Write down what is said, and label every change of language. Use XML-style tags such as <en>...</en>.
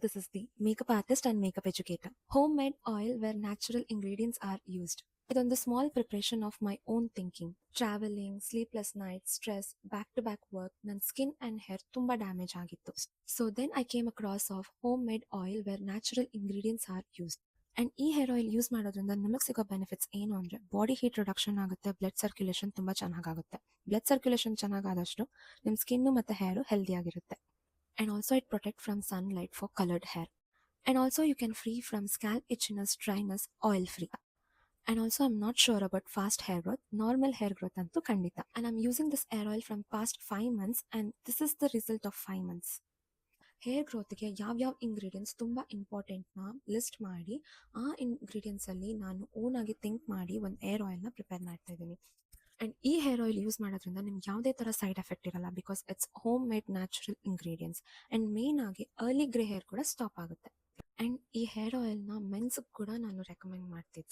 <en>This is the makeup artist and makeup educator. Homemade oil where natural ingredients are used.</en> <kn>ಇದೊಂದು</kn> <en>Small preparation of my own thinking.</en> <kn>Travelling, sleepless night, stress, back to back work, ನನ್ನ skin and hair ತುಂಬ damage ಆಗಿತ್ತು.</kn> <en>So then I came across of home made oil where natural ingredients are used.</en> <kn>And ಈ hair oil use ಮಾಡೋದ್ರಿಂದ ನಮಗೆ ಸಿಗೋ benefits ಏನು ಅಂದರೆ body heat reduction ಆಗುತ್ತೆ, ಬ್ಲಡ್ ಸರ್ಕ್ಯುಲೇಷನ್ ತುಂಬ ಚೆನ್ನಾಗಾಗುತ್ತೆ. ಬ್ಲಡ್ ಸರ್ಕ್ಯುಲೇಷನ್ ಚೆನ್ನಾಗಾದಷ್ಟು ನಿಮ್ಮ ಸ್ಕಿನ್ನು ಮತ್ತು ಹೇರು ಹೆಲ್ದಿಯಾಗಿರುತ್ತೆ.</kn> <en>And also it protect from sunlight for colored hair. And also you can free from scalp itchiness, dryness, oil free. And also I'm not sure about fast hair growth, normal hair growth</en> <kn>antu kandita.</kn> <en>And I'm using this hair oil from past 5 months and this is the result of 5 months.</en> <kn>Hair ಗ್ರೋತ್ಗೆ ಯಾವ್ಯಾವ ingredients ತುಂಬ ಇಂಪಾರ್ಟೆಂಟ್ನ list ಮಾಡಿ ಆ ಇಂಗ್ರೀಡಿಯೆಂಟ್ಸಲ್ಲಿ ನಾನು ಓನಾಗಿ think ಮಾಡಿ ಒಂದು hair ಆಯಿಲ್ನ prepare ಮಾಡ್ತಾ ಇದ್ದೀನಿ. And ಈ ಹೇರ್ ಆಯಿಲ್ ಯೂಸ್ ಮಾಡೋದ್ರಿಂದ ನಿಮ್ಗೆ ಯಾವುದೇ ಥರ ಸೈಡ್ ಎಫೆಕ್ಟ್ ಇರಲ್ಲ</kn> <en>Because it's home made natural ingredients.</en> <kn>And main ಆಗಿ ಅರ್ಲಿ ಗ್ರೇ ಹೇರ್ ಕೂಡ ಸ್ಟಾಪ್ ಆಗುತ್ತೆ. ಆ್ಯಂಡ್ ಈ ಹೇರ್ ಆಯಿಲ್ನ ಮೆನ್ಸ್ಗೆ ಕೂಡ ನಾನು ರೆಕಮೆಂಡ್ ಮಾಡ್ತೀನಿ.</kn>